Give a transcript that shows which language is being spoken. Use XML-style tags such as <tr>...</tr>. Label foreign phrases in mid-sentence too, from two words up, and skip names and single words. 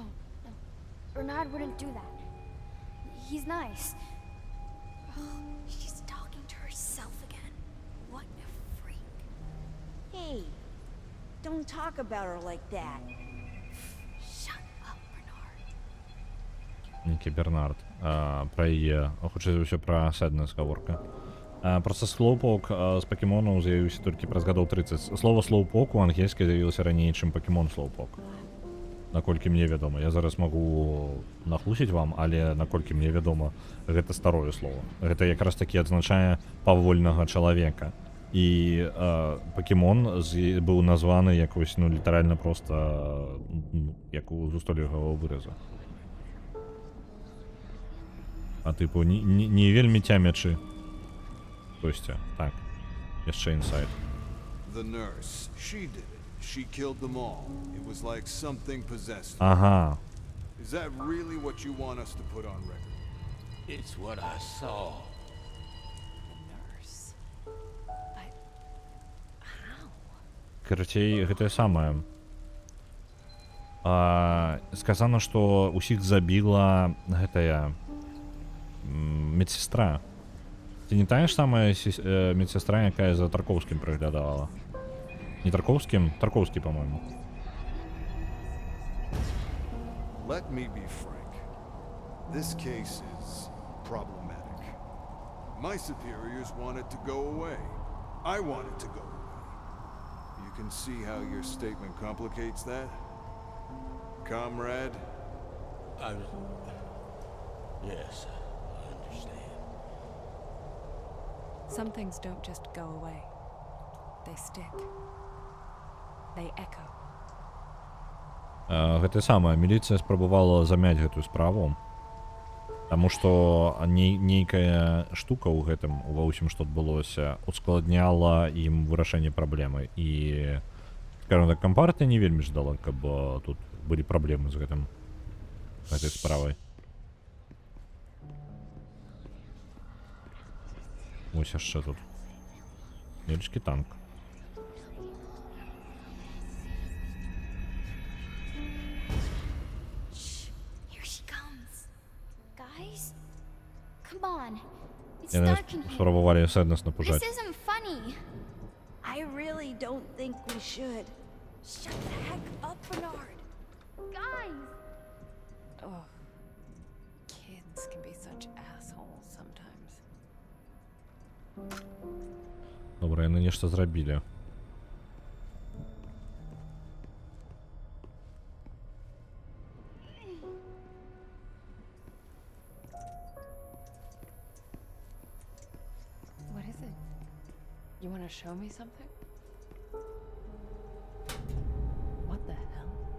<en>Bernard wouldn't do that. He's nice. Oh, she's talking to herself again. What a freak. Hey, don't talk about her like that. Shut up, Bernard.</en> <be>Некі Бернард. Пра яе, хутчэй за ўсё пра Sadness гаворка. Проста Slowpoke з пакемонаў з'явіўся толькі праз гадоў 30. Слова Slowpoke у ангельскай з'явілася раней, чым пакемон Slowpoke. Наколькі мне вядома. Я зараз магу нахлусіць вам, але наколькі мне вядома, гэта старое слово. Гэта якраз такі адзначае павольнага чалавека. І пакемон быў названы як вось, ну, літаральна проста як у зустойлівага выраза. А тыпу не вельмі цямячы. Костя, так. Яшчэ інсайд.</be> <en>The nurse, she did it. She killed them all. It was like something possessed.</en> <be>Ага.</be> <en>Is that really what you want us to put on record? It's what I saw. Nurse. But... how?</en> <be>Карацей, гэтае самае. Сказано, што усіх забіла гэтая медсестра. Ці не тая ж самая медсестра, якая за Тарковскім прыглядала? Не Тарковскім? Тарковскі,</be> <ru>по-моему.</ru> <en>Let me be frank. This case is problematic. My superiors want it to go away. I want it to go away. You can see how your statement complicates that? Comrade? Yes, I understand. Some things don't just go away. They stick. They echo.</en> <be>Гэта самае, міліцыя спрабавала замяць гэтую справу. Таму што нейкая штука ў гэтым, ува ўсім, што адбылося, ускладняла ім вырашэнне праблемы. І,</be> <ru>скажем так,</ru> <be>кампартыя не вельмі ждала, каб тут былі праблемы з гэтай справай. Ось яшчэ тут.</be> <uk>Невеличкі танк.</uk> <en>Here she comes. Guys, come on. It's</en> <be>Яны</be> <en>dark in here.</en> <be>спрабавалі Sadness напужаць.</be> <en>This isn't funny. I really don't think we should. Shut the heck up, Bernard. Guys! Oh, kids can be such assholes sometimes.</en> <uk>Добре,</uk> <be>яны нешта зрабілі.</be> <en>What is it? You want to show me something? What the hell?</en>